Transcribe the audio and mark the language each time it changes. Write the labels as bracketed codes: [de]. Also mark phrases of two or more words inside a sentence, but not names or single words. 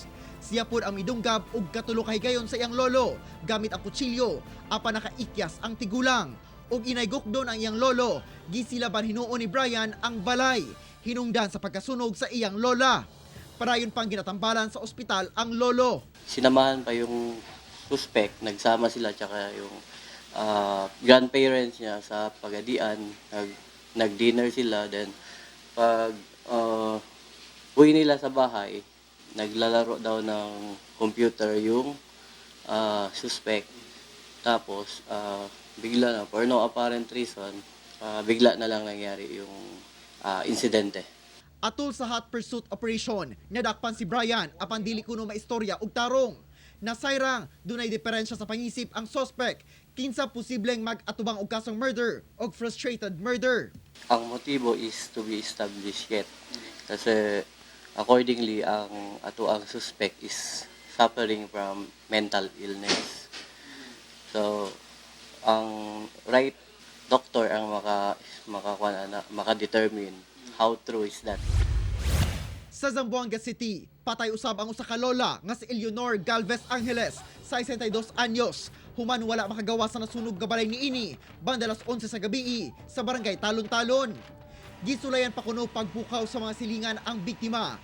[ceb] Siya pod ang midunggab og katulo ka higayon sa iyang lolo gamit ang kutsilyo apan nakaikyas ang tigulang. Og inaygukdon ang iyang lolo, gisilaban hinuon ni Brian ang balay, hinungdan sa pagkasunog sa iyang lola. Parayon pang ginatambalan sa ospital ang lolo. [tl] Sinamahan pa yung suspect, nagsama sila tsaka yung grandparents niya sa pagadian, nag-dinner sila, then pag uwi nila sa bahay, naglalaro daw ng computer yung suspect. Tapos bigla na, [en] for no apparent reason, [tl] bigla na lang nangyari yung insidente. [ceb] Atol sa [en] hot pursuit operation, [ceb] nadakpan si Brian apan dili kuno maistorya og tarong. Nasayrang dunay diferensya sa pangisip ang suspect kinsa posibleng mag-atubang og kasong murder o [en] frustrated murder. [tl] Ang motibo [en] is to be established yet. Kasi accordingly, ang suspect is suffering from mental illness. So, ang right doctor ang maka-determine how true is that. [ceb] Sa Zamboanga City, patay usab ang usa ka lola nga si Eleanor Galvez Angeles, 62 anyos. Human wala makagawa sa nasunog nga balay niini, banda alas 11 sa gabi sa barangay Talon-Talon. Gisulayan pa kuno pagbukaw sa mga silingan ang biktima.